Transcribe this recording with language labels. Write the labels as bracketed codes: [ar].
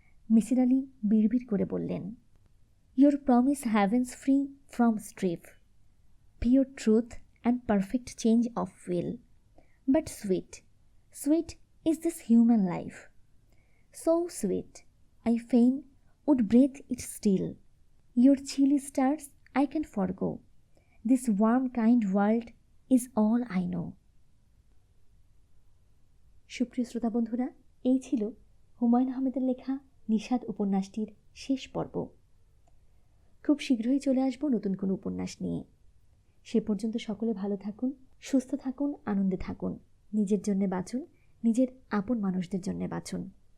[bn] মিসির আলি বিড়বিড় করে বললেন, [en] Your promise heavens free from strife, pure truth and perfect change of will, but sweet, sweet is this human life, so sweet I fain would breathe it still. Your chilly stars I can forgo. This warm kind world is all I know. [bn] সুপ্রিয় শ্রোতা বন্ধুরা, এই ছিল হুমায়ুন আহমেদের লেখা নিষাদ উপন্যাসটির শেষ পর্ব। খুব শীঘ্রই চলে আসব নতুন কোনো উপন্যাস নিয়ে। সে পর্যন্ত সকলে ভালো থাকুন, সুস্থ থাকুন, আনন্দে থাকুন। নিজের জন্যে বাঁচুন, নিজের আপন মানুষদের জন্যে বাঁচুন।